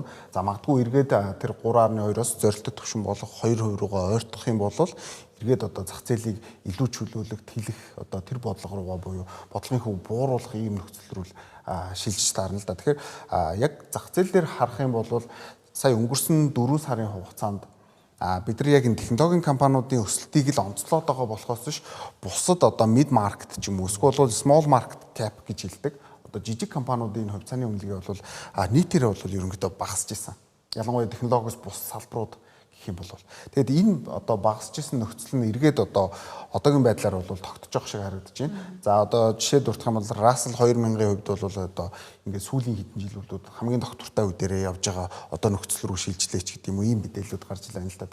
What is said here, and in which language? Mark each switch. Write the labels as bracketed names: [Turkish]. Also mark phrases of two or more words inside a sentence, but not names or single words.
[Mongolian] За магадгүй эргээд тэр 3.2-оос зорилттой түвшин болох 2% руугаа ойртох юм бол эргээд одоо зах зээлийг илүү чөлөөлөх, тэлэх одоо тэр бодлого руугаа буюу бодлогын хөв бууруулах ийм нөхцөл рүү шилжиж таарна л да. Тэгэхээр яг зах зээл дээр харах юм бол сая өнгөрсөн 4 сарын хугацаанд бид нар яг энэ технологийн компаниудын өсөлтийг л онцлоод байгаа болохоос биш бусад одоо [English] mid market [Mongolian] ч юм уу эсвэл [English] small market cap [Mongolian] гэж хэлдэг. Одоо жижиг компаниудын хувьцааны үнэлгээ бол нийтээрээ бол ерөнхийдөө багасж ирсэн. Ялангуяа технологиос бус салбарууд гэх юм бол. Тэгэд энэ одоо багасж ирсэн нөхцөл нь эргээд одоо одоогийн байдлаар бол тогтож байгаа шиг харагдаж байна. За одоо жишээ дурдах юм бол Russell 2000-ын хувьд бол одоо ингээд сүүлийн хэдэн жилүүд хамгийн доктортой үе дээрээ явж байгаа одоо нөхцөл рүү шилжлээч гэдэг юм уу ийм мэдээлэлүүд гарч ирсэн л да.